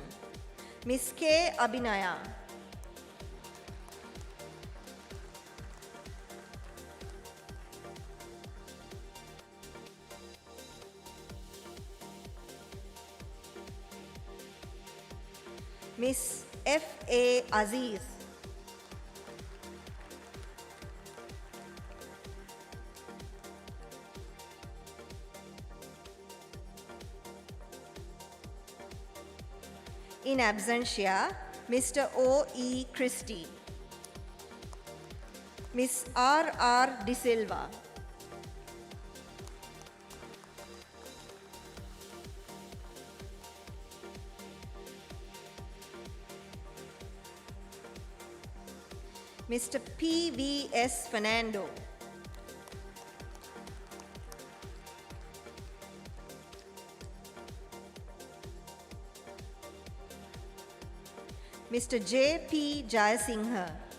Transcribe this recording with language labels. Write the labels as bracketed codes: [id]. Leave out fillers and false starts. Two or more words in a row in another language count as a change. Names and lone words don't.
[en] Miss K. Abhinaya. Miss F. A. Aziz. In absentia, Mr. O. E. Christie. Miss R. R. De Silva. Mr. P. V. S. Fernando. Mr. J. P. Jayasinghe.